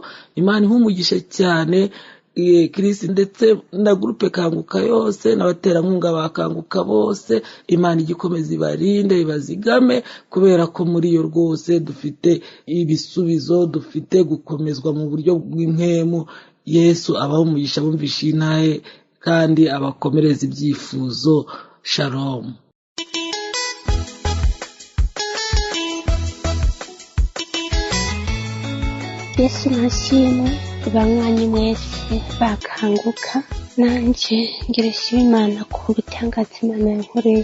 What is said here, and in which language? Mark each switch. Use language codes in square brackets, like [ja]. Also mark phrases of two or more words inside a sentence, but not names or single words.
[rn] Imana iha umugisha cyane Chris ndetse na groupe Kanguka yose n'abaterankunga bakanguka bose. Imana igikomeza ibarinde ibazigame, kubera ko muri yo rwose dufite ibisubizo, dufite gukomezwa mu buryo bw'impemu. Yesu abaho umugisha bumvishe intahe kandi abakomereza ibyifuzo. Shalom. Yesu nashimwe banywanyi mwese bakanguka, nanje ngereshima Imana ku bitangaza Imana yankoreye.